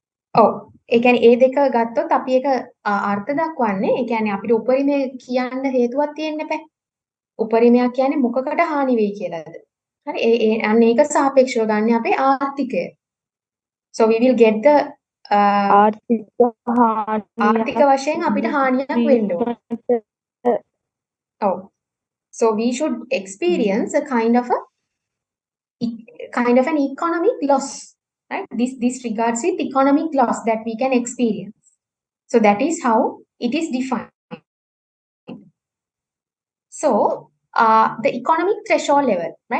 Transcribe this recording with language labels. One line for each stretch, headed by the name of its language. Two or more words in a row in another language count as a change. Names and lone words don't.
Sinhala: ඔව්. ඒ කියන්නේ ඒ දෙක ගත්තොත් අපි ඒක අර්ථ දක්වන්නේ ඒ කියන්නේ අපිට උපරිමය කියන්න හේතුවක් තියෙන්න එපා. උපරිමයක් කියන්නේ මොකකට හානි වෙයි කියලාද? හරි අන්න ඒක සාපේක්ෂව ගන්න අපේ ආර්ථිකය.
English: So we will get the
Sinhala: ආර්ථික ආර්ථික වශයෙන් අපිට හානියක් වෙන්න ඕන. ඔව්.
English: So we should experience a kind of an economic loss, right? This regards with economic loss that we can experience. So that is how it is defined. So the economic threshold level, right?